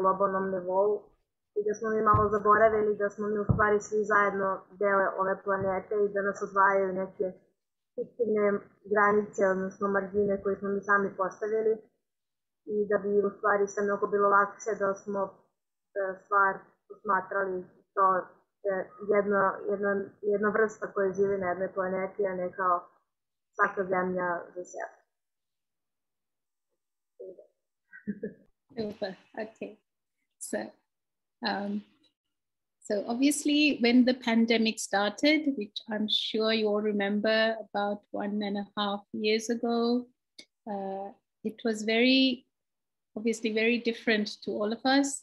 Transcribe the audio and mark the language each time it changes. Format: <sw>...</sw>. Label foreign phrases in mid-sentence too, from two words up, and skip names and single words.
<sr>globalnom nivou i da smo mi malo zaboravili da smo mi u stvari svi zajedno deo ove planete i da nas odvajaju neke fiktivne granice, odnosno margine koje smo mi sami postavili i da bi u stvari sve mnogo bilo lakše da smo stvar posmatrali to jedna vrsta koja živi na jednoj planeti, a ne kao svaka zemlja za sebe.</sr> <en>Super. Okay. So obviously when the pandemic started, which I'm sure you all remember about 1.5 years ago, it was obviously very different to all of us.</en>